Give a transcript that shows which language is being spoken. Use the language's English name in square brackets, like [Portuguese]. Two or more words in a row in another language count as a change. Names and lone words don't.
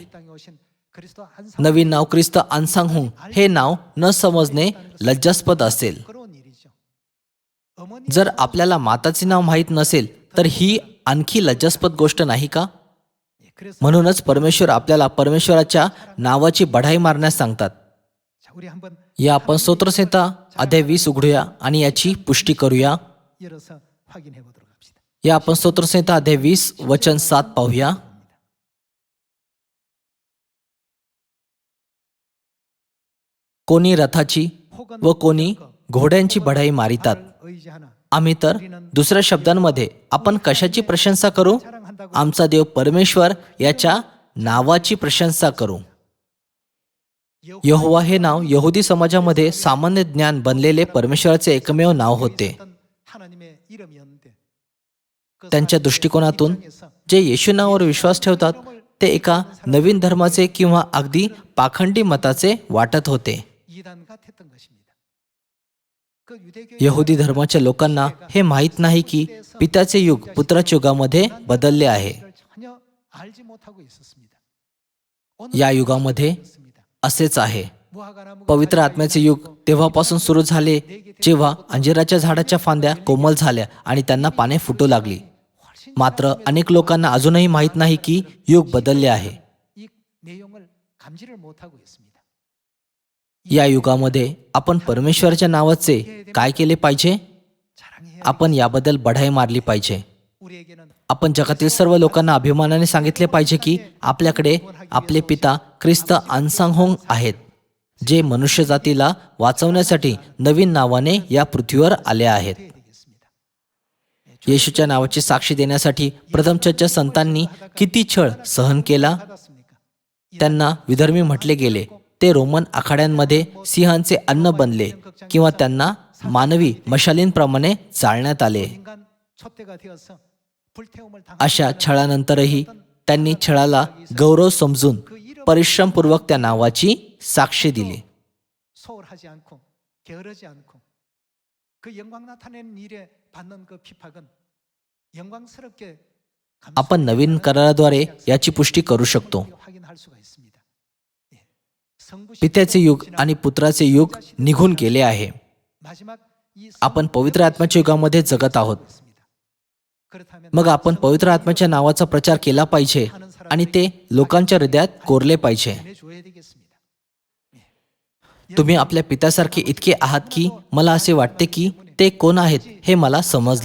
[Marathi] नवीन नाव ख्रिस्त अन्सांगहुंग हे नाव न समजणे लज्जास्पद असेल. जर आपल्याला माताचे नाव माहीत नसेल तर ही आणखी लज्जास्पद गोष्ट नाही का? [Korean] 그래서 [Marathi] म्हणूनच परमेश्वर आपल्याला परमेश्वराच्या नावाची बढाई मारण्यास सांगतात. [Korean] 자, 우리 한번 [Marathi] या आपण स्तोत्रसंहिता अध्याय 20 उघडूया आणि याची पुष्टी करूया. [Korean] 열어서 확인해 보도록 합시다. [Marathi] या आपण स्तोत्रसंहिता अध्याय 20 वचन 7 पाहूया. कोणी रथाची व कोणी घोड्यांची बढाई मारितात. [Korean] 의지하나 [Marathi] आम्ही तर दुसऱ्या शब्दांमध्ये आपण कशाची प्रशंसा करू? आमचा देव परमेश्वर याच्या नावाची प्रशंसा करू. यहोवा हे नाव यहुदी समाजामध्ये सामान्य ज्ञान बनलेले परमेश्वराचे एकमेव नाव होते. [Korean] 하나님의 이름이었는데 그 [Marathi] त्यांच्या दृष्टिकोनातून जे येशू नावावर विश्वास ठेवतात ते एका नवीन धर्माचे किंवा अगदी पाखंडी मताचे वाटत होते. [Korean] 이단 같았던 것입니다. 그 유대교 [Marathi] यहुदी धर्माच्या लोकांना हे माहीत नाही की पित्याचे युग पुत्राच्या युगामध्ये बदलले आहे. [Korean] 전혀 알지 못하고 있었습니다. [Marathi] या युगामध्ये [Korean] 있습니다. [Marathi] असेच आहे. [Korean] 무화과나무가 [Marathi] पवित्र आत्म्याचे युग तेव्हापासून सुरू झाले जेव्हा अंजिराच्या झाडाच्या फांद्या कोमल झाल्या आणि त्यांना पाने फुटू लागली. मात्र अनेक लोकांना अजूनही माहीत नाही की युग बदलले आहे. [Korean] 이 내용을 감지를 못하고 있습니다. [Marathi] या युगामध्ये आपण परमेश्वराच्या नावाचे काय केले पाहिजे? [Korean] 자랑해야 [Marathi] आपण याबद्दल बढाई मारली पाहिजे. [Korean] 우리에게는 [Marathi] आपण जगातील सर्व लोकांना अभिमानाने सांगितले पाहिजे की आपल्याकडे आपले पिता ख्रिस्त अन्सांगहोंग आहेत, जे मनुष्य जातीला वाचवण्यासाठी नवीन नावाने या पृथ्वीवर आले आहेत. [Korean] 해야 되겠습니다. [Marathi] येशूच्या नावाची साक्षी देण्यासाठी प्रथम चर्चच्या संतांनी किती छळ सहन केला. [Korean] 받았습니까? [Marathi] त्यांना विधर्मी म्हटले गेले. ते रोमन आखाड्यांमध्ये सिंहांचे अन्न बनले किंवा त्यांना मानवी मशालींप्रमाणे जाळण्यात आले. [Korean] 인간 촛대가 되어서 불태움을 당한 [Marathi] अशा छळानंतरही त्यांनी छळाला गौरव समजून परिश्रमपूर्वक त्या नावाची साक्ष दिली. [Korean] 소홀하지 않고 게으르지 않고 그 영광 나타내는 일에 받는 그 비박은 영광스럽게 [Marathi] आपण नवीन कराराद्वारे याची पुष्टी करू शकतो. [Korean] 확인할 수가 있습니다. 예. 성부 [Marathi] पित्याचे युग आणि पुत्राचे युग निघून गेले आहे. [Korean] 마지막 이 [Marathi] आपण पवित्र आत्म्याच्या युगामध्ये जगत आहोत. [Korean] 있습니다. 그렇다면 [Marathi] मग आपण पवित्र आत्म्याच्या नावाचा प्रचार केला पाहिजे आणि ते लोकांच्या हृदयात कोरले पाहिजे. [Korean] 전해줘야 되겠습니다. [Marathi] तुम्ही आपल्या पित्यासारखे इतके आहात की मला असे वाटते की ते कोण आहेत हे मला समजले.